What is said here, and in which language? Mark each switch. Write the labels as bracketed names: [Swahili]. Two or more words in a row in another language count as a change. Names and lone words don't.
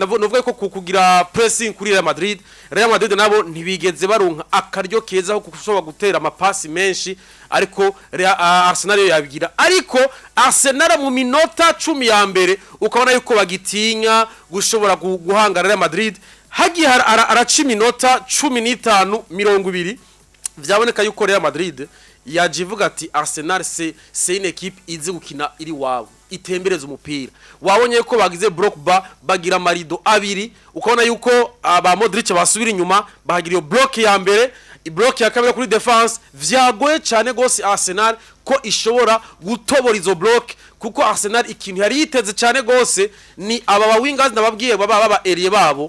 [Rundi] Navuga ko kugira pressing kuri Real Madrid. Real Madrid nabo ntibigeze baronka akaryo keza ko kushobora gutera amapasi menshi, ariko Arsenal yo yabigira. Ariko Arsenal mu minota 10 ya mbere ukabona yuko bagitinya gushobora guhangara Real Madrid. Hagiye araca iminota 15 20 vyaboneka yuko Real Madrid yajivuga ati Arsenal [French] c'est une équipe [Rundi] izi gukina iri wabo itembereza umupira. Wabonye ko bagize block bagira marido abiri, ukabona yuko aba Modric basubira inyuma bahagira iyo block ya mbere, block ya kabiri kuri defense. Vyagoye cyane gose Arsenal ko ishobora gutobora izo block, kuko Arsenal ikintu yari yiteze cyane gose ni aba wingers nababwiye baba area babo.